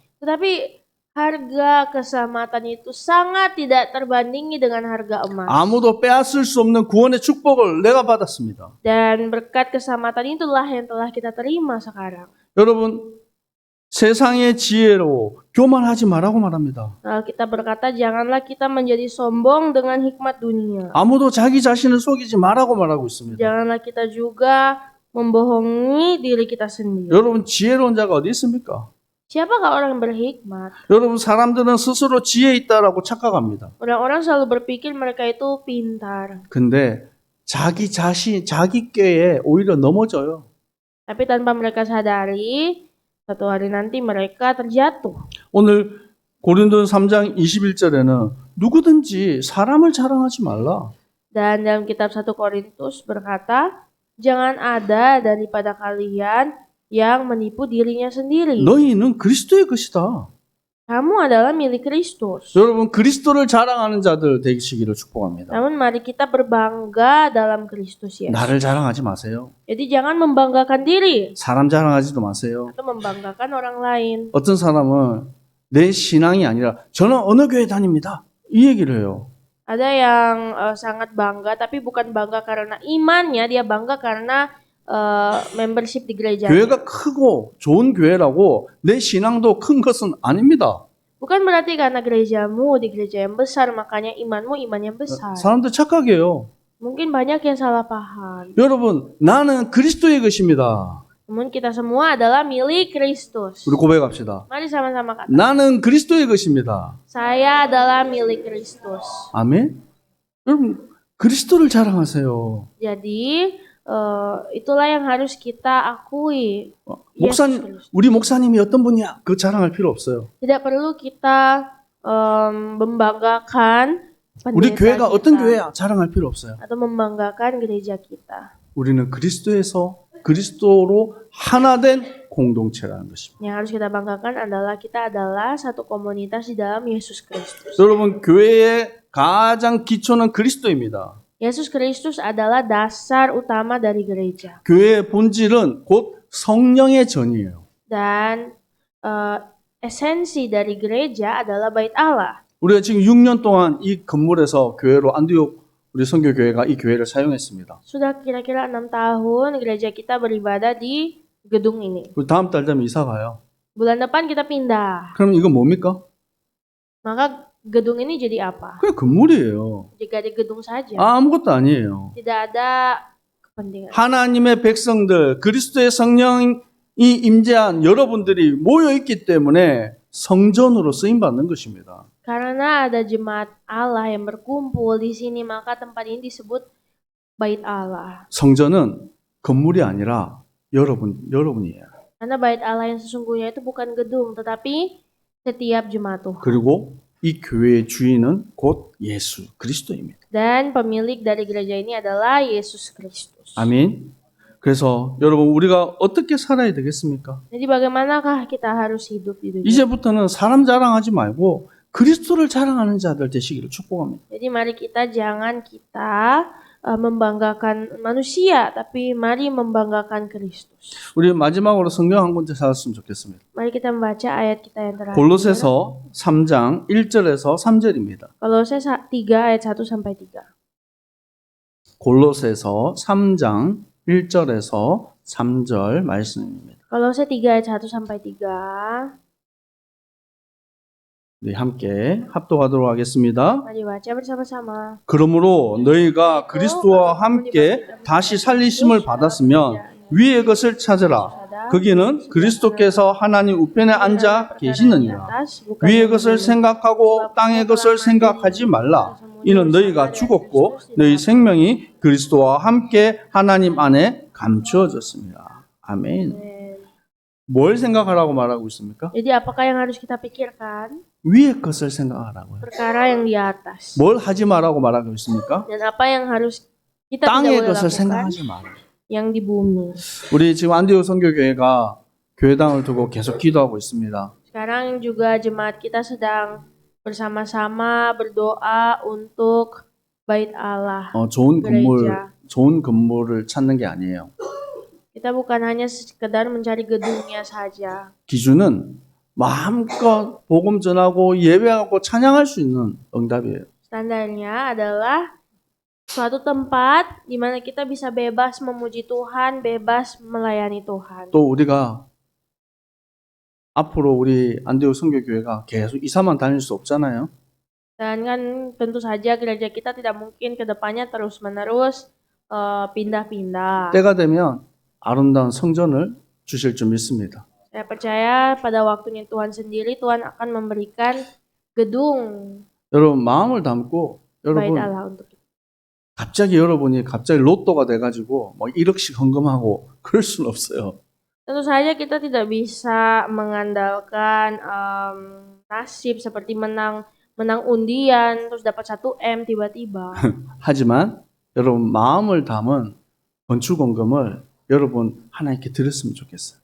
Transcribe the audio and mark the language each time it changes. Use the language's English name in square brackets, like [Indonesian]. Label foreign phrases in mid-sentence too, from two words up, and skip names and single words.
[Indonesian] Tetapi harga keselamatan itu sangat tidak terbandingi dengan harga emas. [Korean] 아무도 빼앗을 수 없는 구원의 축복을 내가 받았습니다. [Indonesian] Dan berkat keselamatan itulah yang telah kita terima sekarang. [Korean] 여러분, 세상의 지혜로 교만하지 말라고 말합니다. [Indonesian] Kita berkata janganlah kita menjadi sombong dengan hikmat dunia. [Korean] 아무도 자기 자신을 속이지 말라고 말하고 있습니다. [Indonesian] Janganlah kita juga membohongi diri kita sendiri. [Korean] 여러분, 지혜로운 자가 어디 있습니까? [Indonesian] Siapakah orang berhikmat? [Korean] 여러분, 사람들은 스스로 지혜 있다라고 착각합니다. [Indonesian] Orang-orang selalu berpikir mereka itu pintar. [Korean] 근데 자기 꾀에 오히려 넘어져요. [Indonesian] Tapi tanpa mereka sadari, satu hari nanti mereka terjatuh. [Korean] 오늘 고린도전 3장 21절에는 누구든지 사람을 자랑하지 말라. [Indonesian] Dan dalam kitab 1 Korintus berkata, jangan ada daripada kalian yang menipu dirinya sendiri. [Korean] 너희는 그리스도의 것이다. [Indonesian] Kamu adalah milik Kristus. [Korean] 여러분, 그리스도를 자랑하는 자들 되시기를 축복합니다. [Indonesian] Namun mari kita berbangga dalam Kristus Yesus. [Korean] 나를 자랑하지 마세요. [Indonesian] Jadi jangan membanggakan diri [Korean] 사람 자랑하지도 마세요. [Indonesian] atau membanggakan orang lain. [Korean] 어떤 사람은 내 신앙이 아니라 저는 어느 교회 다닙니다. 이 얘기를 해요. [Indonesian] Ada yang sangat bangga, tapi bukan bangga karena imannya, dia bangga karena membership di gereja. [Korean] 교회가 크고 좋은 교회라고 내 신앙도 큰 것은 아닙니다. [Indonesian] Bukan berarti karena gerejamu di gereja yang besar, makanya imanmu iman yang besar. [Korean] 사람들 착각해요. [Indonesian] Mungkin banyak yang salah paham. [Korean] 여러분, 나는 그리스도의 것입니다. [Indonesian] Namun kita semua adalah milik Kristus. [Korean] 우리 고백합시다. [Indonesian] Mari sama-sama kata. [Korean] 나는 그리스도의 것입니다. [Indonesian] Saya adalah milik Kristus. [Korean] 아멘. 여러분, 그리스도를 자랑하세요. [Indonesian] Jadi itulah yang harus kita akui. [Korean] 우리 목사님이 어떤 분이야? 그 자랑할 필요 없어요. [Indonesian] Tidak perlu kita membanggakan [Korean] 우리 [Indonesian] pendeta [Korean] 교회가 어떤 [Indonesian] kita [Korean] 교회야? 자랑할 필요 없어요. [Indonesian] atau membanggakan gereja kita. [Korean] 우리는 그리스도에서 그리스도로 하나 된 공동체라는 것입니다. [Indonesian] Yang harus kita banggakan adalah kita adalah satu komunitas di dalam Yesus Kristus. [Korean] 여러분, 교회의 가장 기초는 그리스도입니다. [Indonesian] Yesus Kristus adalah dasar utama dari gereja. [Korean] 교회의 본질은 곧 성령의 전이에요. [Indonesian] Dan esensi dari gereja adalah bait Allah. [Korean] 우리가 지금 6년 동안 이 건물에서 교회로 안디옥 우리 선교교회가 이 교회를 사용했습니다. [Indonesian] Sudah kira-kira 6 tahun gereja kita beribadah di gedung ini. [Korean] 우리 다음 달 되면 이사 가요. [Indonesian] Bulan depan kita pindah. [Korean] 그럼 이건 뭡니까? [Indonesian] Maka gedung ini jadi apa? [Korean] 그냥 건물이에요. [Indonesian] Jadi gedung saja. [Korean] 아무것도 아니에요. [Indonesian] Tidak ada kepentingan. [Korean] 하나님의 백성들, 그리스도의 성령이 임재한 여러분들이 모여 있기 때문에 성전으로 쓰임 받는 것입니다. [Indonesian] Karena ada jemaat Allah yang berkumpul di sini, maka tempat ini disebut bait Allah. [Korean] 성전은 건물이 아니라 여러분이에요. [Indonesian] Karena bait Allah yang sesungguhnya itu bukan gedung, tetapi setiap jemaat Tuhan. [Korean] 그리고 이 교회의 주인은 곧 예수 그리스도입니다. [Indonesian] Dan pemilik dari gereja ini adalah Yesus Kristus. [Korean] 아멘. 그래서 여러분 우리가 어떻게 살아야 되겠습니까? [Indonesian] Jadi bagaimanakah kita harus hidup di dunia? [Korean] 이제부터는 사람 자랑하지 말고 그리스도를 자랑하는 자들 되시기를 축복합니다. [Indonesian] Jadi mari jangan kita membanggakan manusia, tapi mari membanggakan Kristus. [Korean] 우리 마지막으로 성경 한 군데 찾았으면 좋겠습니다. [Indonesian] Mari kita membaca ayat kita yang terakhir. [Korean] 골로새서 3장 1절에서 3절입니다. [Indonesian] Kolose 3 ayat 1 sampai 3. [Korean] 골로새서 3장 1절에서 3절 말씀입니다. [Indonesian] Kolose 3 ayat 1 sampai 3. [Korean] 우리 함께 합독하도록 하겠습니다. [Indonesian] Mari baca bersama-sama. [Korean] 그러므로 너희가 그리스도와 함께 다시 살리심을 받았으면 위의 것을 찾으라. 거기는 그리스도께서 하나님 우편에 앉아 계시느니라. 위의 것을 생각하고 땅의 것을 생각하지 말라. 이는 너희가 죽었고 너희 생명이 그리스도와 함께 하나님 안에 감추어졌습니다. 아멘. 뭘 생각하라고 말하고 있습니까? [Indonesian] Jadi apakah yang harus kita pikirkan? [Korean] 위의 것을 생각하라고요. [Indonesian] Perkara yang di atas. [Korean] 뭘 하지 말라고 말하고 있습니까? [Indonesian] Dan apa yang harus kita [Korean] 땅의 [Indonesian] tidak boleh [Korean] 것을 [Indonesian] lakukan? [Korean] 생각하지 마라. [Indonesian] Yang di bumi. [Korean] 우리 지금 안디옥 선교교회가 교회당을 두고 계속 기도하고 있습니다. [Indonesian] Sekarang juga jemaat kita sedang bersama-sama berdoa untuk bait Allah. [Korean] 좋은 건물을 찾는 게 아니에요. [Indonesian] Kita bukan hanya sekedar mencari gedungnya saja. [Korean] 기준은 마음껏 복음 전하고 예배하고 찬양할 수 있는 응답이에요. [Indonesian] Standarnya adalah suatu tempat di mana kita bisa bebas memuji Tuhan, bebas melayani Tuhan. [Korean] 또 우리가 앞으로 우리 안디옥 선교교회가 계속 이사만 다닐 수 없잖아요. [Indonesian] Dan kan tentu saja gereja kita tidak mungkin ke depannya terus-menerus pindah-pindah. [Korean] 때가 되면 아름다운 성전을 주실 줄 믿습니다. [Indonesian] Saya percaya pada waktunya Tuhan sendiri, Tuhan akan memberikan gedung [Korean] 여러분 마음을 담고 [Indonesian] bait [Korean] 여러분 [Indonesian] Allah untuk kita. [Korean] 여러분이 갑자기 로또가 돼가지고 막 1억씩 헌금하고 그럴 수는 없어요. [Indonesian] Tentu saja kita tidak bisa mengandalkan nasib seperti menang undian terus dapat 1M tiba-tiba. [Korean] 하지만 여러분 마음을 담은 건축원금을 여러분 하나님께 드렸으면 좋겠어요.